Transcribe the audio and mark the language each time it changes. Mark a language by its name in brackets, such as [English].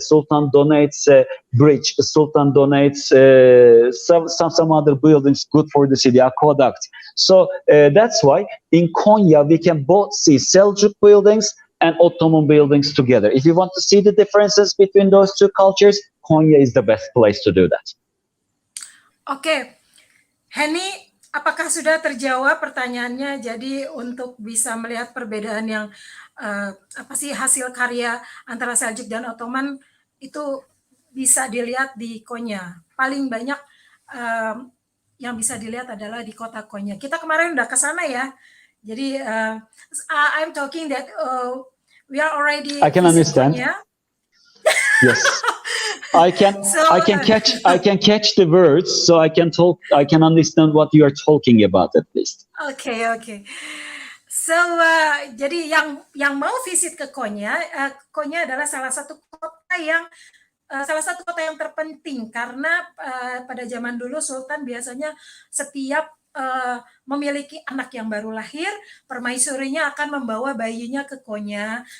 [English] Sultan donates a bridge. Sultan donates some other buildings good for the city, aqueduct. So that's why in Konya we can both see Seljuk buildings and Ottoman buildings together. If you want to see the differences between those two cultures, Konya is the best place to do that. [Indonesian] Oke, Henny, apakah sudah terjawab pertanyaannya? Jadi untuk bisa melihat perbedaan yang hasil karya antara Seljuk dan Ottoman itu bisa dilihat di Konya. Paling banyak yang bisa dilihat adalah di kota Konya. Kita kemarin udah ke sana ya. [English] Jadi I'm talking that we are already. I can understand. Konya. Yes. I can catch the words, so I can understand what you are talking about at least. Okay. [Indonesian] So jadi yang mau visit ke Konya, Konya adalah salah satu kota yang terpenting karena pada zaman dulu Sultan biasanya setiap memiliki anak yang baru lahir, permaisurinya akan membawa bayinya ke Konya.